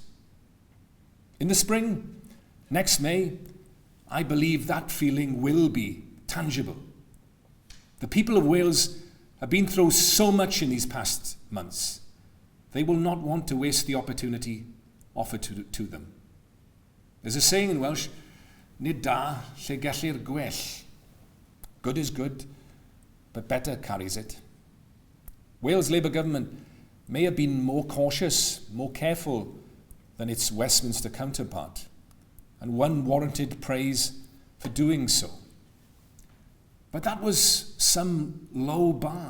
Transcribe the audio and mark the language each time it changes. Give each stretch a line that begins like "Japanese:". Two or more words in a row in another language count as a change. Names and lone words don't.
English: In the spring, next May, I believe that feeling will be tangible. The people of Wales have been through so much in these past months. They will not want to waste the opportunity offered to them. There's a saying in Welsh,
Welsh: nid da lle gellir gwell.
English: Good is good, but better carries it. Wales Labour government may have been more cautious, more careful than its Westminster counterpart, and won warranted praise for doing so. But that was some low bar.